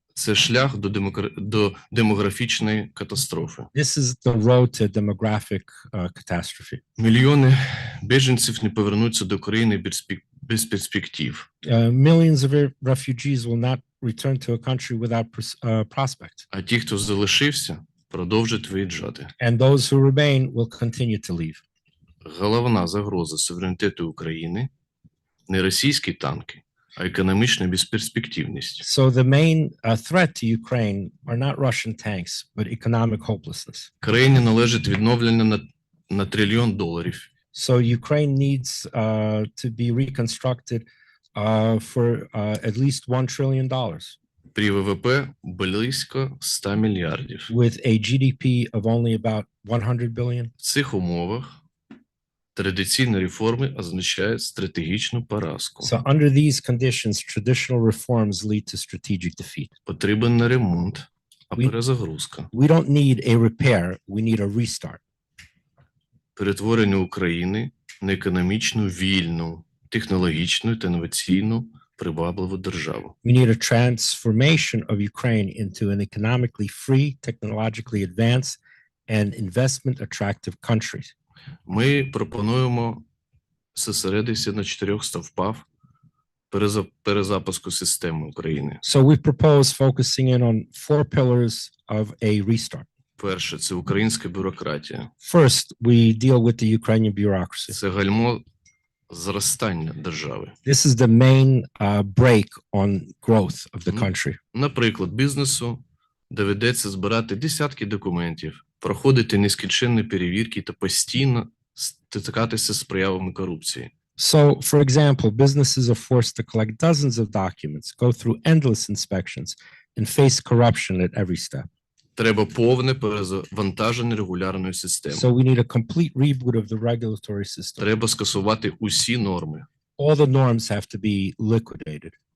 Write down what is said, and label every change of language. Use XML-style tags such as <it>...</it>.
<uk>Це шлях до демографічної катастрофи.</uk> <en>This is the road to demographic catastrophe.</en> <uk>Мільйони біженців не повернуться до України без перспектив.</uk> <en>Millions of refugees will not return to a country without prospect.</en> <uk>А ті, хто залишився, продовжать виїжджати.</uk> <en>And those who remain will continue to leave.</en> <uk>Головна загроза суверенітету України не російські танки, а економічна безперспективність.</uk> <en>So the main threat to Ukraine are not Russian tanks, but economic hopelessness.</en> <uk>Країні належить відновлення на $1 трильйон.</uk> <en>So Ukraine needs to be reconstructed for at least $1 trillion</en> <uk>При ВВП близько 100 мільярдів.</uk> <en>with a GDP of only about 100 billion.</en> <uk>В цих умовах традиційні реформи означають стратегічну поразку.</uk> <en>So under these conditions, traditional reforms lead to strategic defeat.</en> <uk>Потрібен не ремонт, а</uk> <en>We-</en> <ru>перезагрузка.</ru> <en>We don't need a repair, we need a restart.</en> <uk>Перетворення України на економічну вільну, технологічну та інноваційну привабливу державу.</uk> <en>We need a transformation of Ukraine into an economically free, technologically advanced, and investment-attractive country.</en> <uk>Ми пропонуємо зосередитися на 4 стовпах перезапуску системи України.</uk> <en>So we propose focusing in on 4 pillars of a restart.</en> <uk>Перше – це українська бюрократія.</uk> <en>First, we deal with the Ukrainian bureaucracy.</en> <uk>Це гальмо зростання держави.</uk> <en>This is the main brake on growth of the country.</en> <uk>Наприклад, бізнесу доведеться збирати десятки документів, проходити нескінченні перевірки та постійно стикатися з проявами корупції.</uk> <en>So, for example, businesses are forced to collect dozens of documents, go through endless inspections, and face corruption at every step.</en> <uk>Треба повне перезавантаження регулярної системи.</uk> <en>So we need a complete reboot of the regulatory system.</en> <uk>Треба скасувати усі норми.</uk> <en>All the norms have to be liquidated.</en>